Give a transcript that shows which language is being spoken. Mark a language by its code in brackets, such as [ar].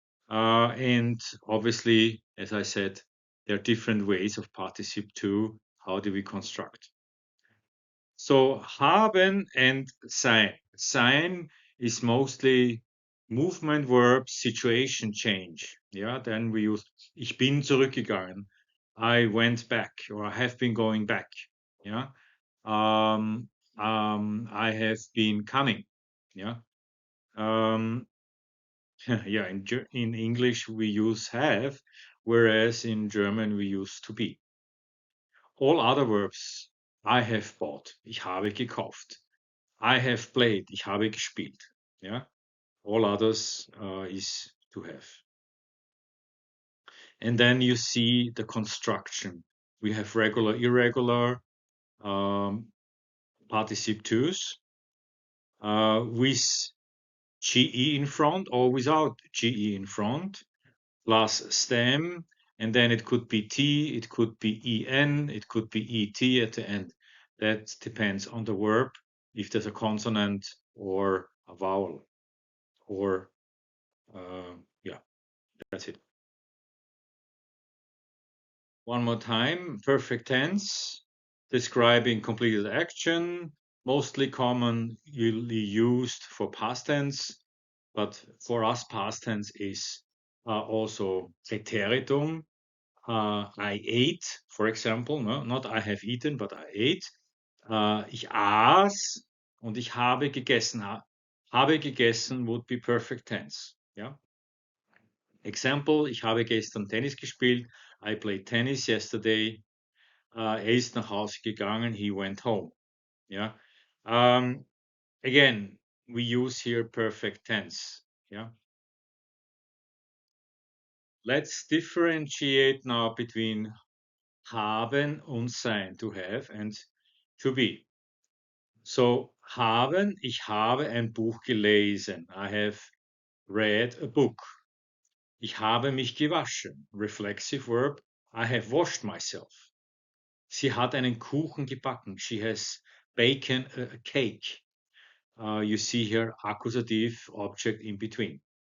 [en] And obviously, as I said, there are different ways of participle to. How do we construct? So haben and sein. Sein is mostly movement verb, situation change. Yeah, then we use [de] ich bin zurückgegangen. [en] I went back or I have been going back. Yeah. I have been coming. Yeah. Um, yeah, in English we use have, whereas in German we use to be. All other verbs, I have bought, [de] ich habe gekauft. [en] I have played, [de] ich habe gespielt. [en] Yeah, all others is to have. And then you see the construction. We have regular, irregular, participle twos with ge in front or without ge in front, plus stem, and then it could be t, it could be en, it could be et at the end. That depends on the verb, if there's a consonant or a vowel, or yeah, that's it. One more time, perfect tense, describing completed action, mostly commonly used for past tense, but for us past tense is also Präteritum. I ate, for example, no? Not I have eaten, but I ate. [de] Ich aß und ich habe gegessen. Habe gegessen [en] would be perfect tense. Yeah. [de] Example, ich habe gestern Tennis gespielt. [en] I played tennis yesterday. [de] Er ist nach Hause gegangen. [en] He went home. Yeah. Again, we use here perfect tense. Yeah. Let's differentiate now between [de] haben und sein, [en] to have, and to be. [de] So, haben, ich habe ein Buch gelesen. [en] I have read a book. [de] Ich habe mich gewaschen. [en] Reflexive verb, I have washed myself. [de] Sie hat einen Kuchen gebacken. [en] She has baken a cake. You see here accusative object in between.